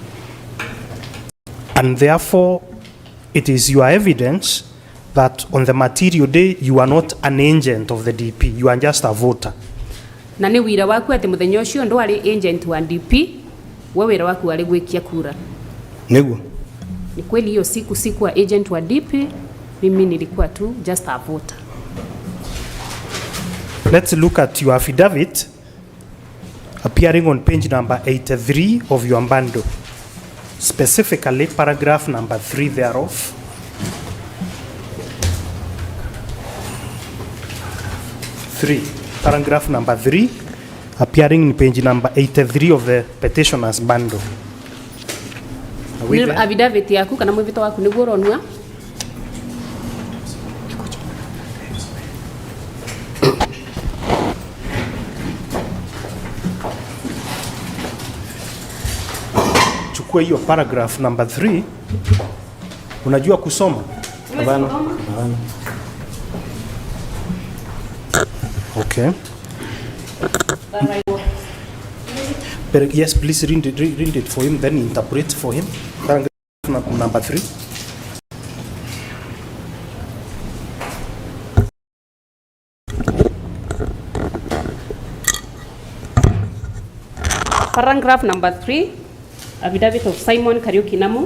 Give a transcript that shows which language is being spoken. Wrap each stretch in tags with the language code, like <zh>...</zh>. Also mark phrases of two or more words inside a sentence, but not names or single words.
<en>And therefore it is your evidence that on the material day you are not an agent of the DP, you are just a voter.</en> <ki>Na ni wira waku ati muthenya ucio ndo ari agent wa DP, we wira waku ari gwikia kura. Niguo.</ki> <sw>Ni kweli hiyo siku wa agent wa DP, mimi nilikuwa tu</sw> <en>just a voter. Let's look at your affidavit appearing on page number 83 of your bundle. Specifically paragraph number 3 thereof. Paragraph number 3 appearing in page number 83 of the petitioner's bundle.</en> <ki>Ni affidavit yaku kana mwivito waku niguo ronwa?</ki> <sw>Chukua hiyo</sw> <en>paragraph number</en> <sw>3. Unajua kusoma? Hapana.</sw> <en>Okay. But yes, please read it for him, then interpret for him. Paragraph number 3. Paragraph number 3, affidavit of Simon Kariuki Namu.</en>